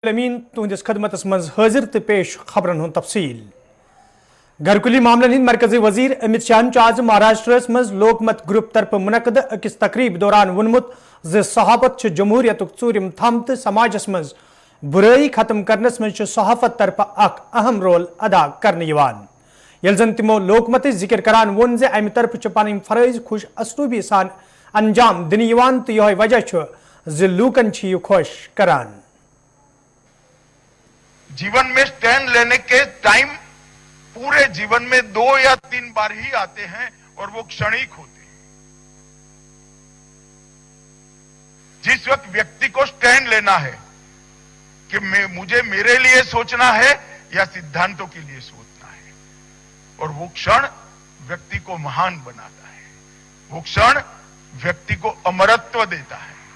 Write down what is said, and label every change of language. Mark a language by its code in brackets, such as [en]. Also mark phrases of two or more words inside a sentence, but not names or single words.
[ks] अमीन तुहंदिस खदमतस मज हाजिर तो पेश खबरन हुंद तफसील। घरकुली मामलन हिंद मरकजी वजीर अमित शाह आज महाराष्ट्र मज लोकमत ग्रुप तरफ मुनकद अकिस तकरीब दौरान वोनमुत ज सहाफत जमहूरियत चूरिम थम तो समाजस मज बुराई खत्म करनस मज सहाफत तरफ अख अहम रोल अदा करने यवान। यल जन तिमो लोकमत जिक्र करान वोन ज अमि तरफ पन फरज खुश असलूबी सान अंजाम दिन यवान तो यह वजह ज लूकन यह खुश करान। [hi] जीवन में स्टैंड लेने के टाइम पूरे जीवन में 2 या 3 बार ही आते हैं और वो क्षणिक होते हैं। जिस वक्त व्यक्ति को स्टैंड लेना है कि मुझे मेरे लिए सोचना है या सिद्धांतों के लिए सोचना है, और वो क्षण व्यक्ति को महान बनाता है, वो क्षण व्यक्ति को अमरत्व देता है।